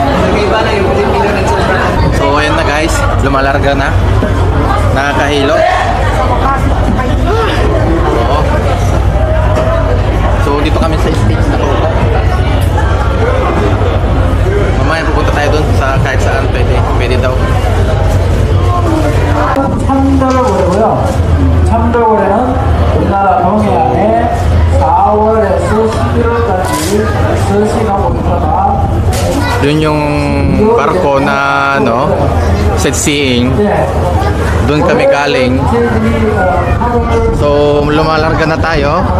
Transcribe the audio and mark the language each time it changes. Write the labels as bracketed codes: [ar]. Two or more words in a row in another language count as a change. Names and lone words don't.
[tl] Nag-iba na yung Pilipino ng sobra. So ayan na guys, lumalarga na. Nakakahilo. Oo. So dito kami sa stage na to. Mamaya pupunta tayo dun sa kahit saan pwede daw. [ko] 참돌고래고요. 참돌고래는 우리나라 동해안에 4월에서 11월까지 서식하고 있다가 [tl] Dun yung barko na ano, sightseeing. Dun kami galing. So lumalarga na tayo.